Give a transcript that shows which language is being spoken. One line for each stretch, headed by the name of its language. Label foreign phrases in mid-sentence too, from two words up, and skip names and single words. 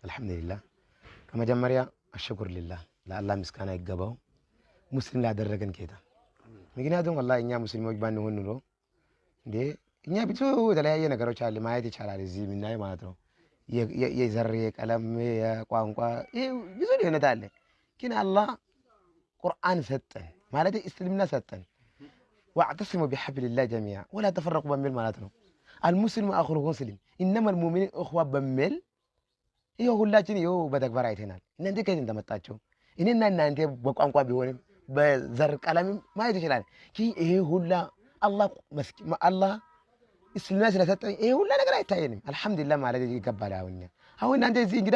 Amharic: አልሐምዱሊላህ ከመጀመሪያ አሽኩርሊላህ ለአላህ ምስጋና ይገባው ሙስሊም ላደረገን ጌታ። ምክንያቱም ወላሂ እኛ ሙስሊሞች ባንሆን ኑሮ እንዴ እኛ ብዙ የተለያየ ነገሮች አለ ማየት ይቻላል እዚህ የምናየው ማለት ነው። የዘር የቀለም የቋንቋ ብዙ ልዩነት አለ። ግን አላህ ቁርአን ሰጠን ማለት እስልምና ሰጠን።
Arabic: واعتصموا بحبل الله جميعا ولا تفرقوا
Amharic: በሚል ማለት ነው።
Arabic: المسلم اخو المسلم انما المؤمنين اخوه
Amharic: በሚል ይሄው ሁላችን ይሄው በተግባር አይተናል። እናንተ ከየት እንደመጣችሁ እኔና እናንተ በቋንቋ ቢሆንም በዘር ቀለም ማየት ይችላል። ይሄ ሁላ አላህ እስልምና ስለሰጠኝ ይሄ ሁላ ነገር አይታየንም። አልሐምዱሊላህ ማለት ይገባል። አሁን እናንተ እዚህ እንግዳ